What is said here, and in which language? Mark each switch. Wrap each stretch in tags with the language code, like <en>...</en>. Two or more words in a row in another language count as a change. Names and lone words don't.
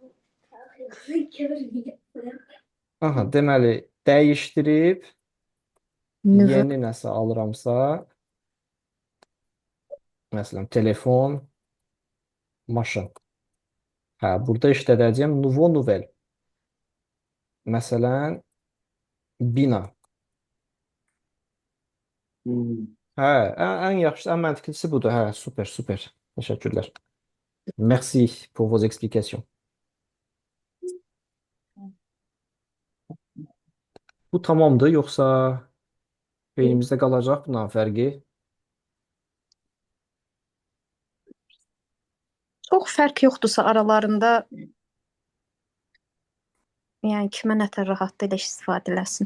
<az>Aha, deməli, dəyişdirib</az> <fr>Nouveau.</fr> <az>yeni nəsə alıramsa, məsələn, telefon, maşın. Hə, burada işlədəcəyim</az> <fr>nouveau nouvelle.</fr> <az>Məsələn, bina. Hə, ən yaxşısı, ən məntiqlisi budur. Hə, super. Təşəkkürlər.</az> <fr>Merci pour vos explications.</fr> <az>Bu tamamdır, yoxsa beynimizdə qalacaq bundan fərqi? Çox fərq yoxdursa aralarında, yəni kimə nətər rahatdır elə istifadə eləsin.</az>